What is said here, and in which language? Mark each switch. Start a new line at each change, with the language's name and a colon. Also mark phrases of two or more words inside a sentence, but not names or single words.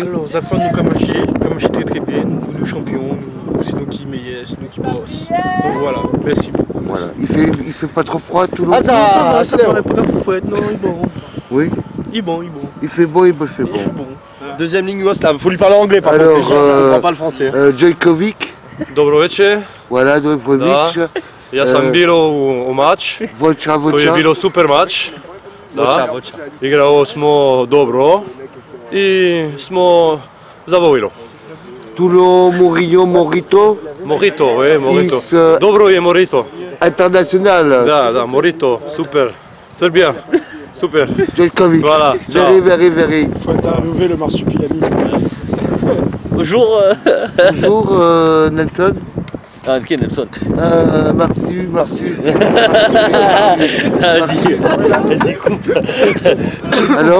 French: Alors, aux affaires, nous, comme très très bien, nous champions, c'est nous qui meilleurs, c'est nous qui bossent. Donc voilà, merci beaucoup. Voilà. Il fait pas trop froid à Toulon? Ça va, ça paraît pas la fouette, non, il est bon. Oui. Il est bon. Il fait bon. Deuxième ligne yougoslave, faut lui parler anglais par Alors, contre, je comprends pas le français. Djojkovic.
Serbian: Dobro večer.
French: Voilà, Dojkovic.
Serbian: Ja sam bilo u match. Voća. To je bilo super match. Da. Igrao smo dobro i smo zadovoljili.
French: Toulon, Morillon, Morito. Morito, oui, Morito. Is,
Serbian: Dobro je Morito. International. Da, Morito, super. Srbija. Super. Djokovic.
French: Voilà,
English: Very, very, very.
French: Faut interviewer le marsupilami. Bonjour. Bonjour Nelson. Ah, ok, Nelson. Marsu. Vas-y, coupe. Alors,